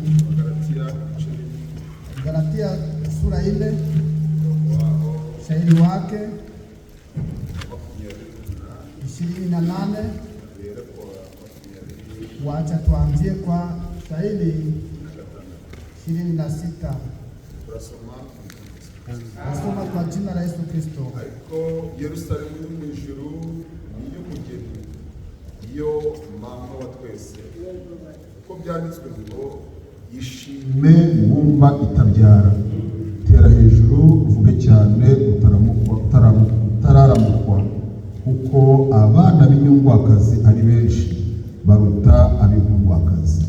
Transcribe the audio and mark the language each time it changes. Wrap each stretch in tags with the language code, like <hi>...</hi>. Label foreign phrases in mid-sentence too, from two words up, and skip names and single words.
<sw>Galatia sura 4 shairi wake 28. Wacha tuanzie kwa shairi 26. Nasoma kwa jina la Yesu Kristo.</sw> <rw>Yerusalemu yo mu ijuru niyo mugeni, iyo mama wa twese, uko byanditswe ngo ishime wumva itabyara, tera hejuru uvuge cyane utararamukwa, kuko abana b'inyungwakazi ari benshi baruta ab'inkundwakazi.</rw>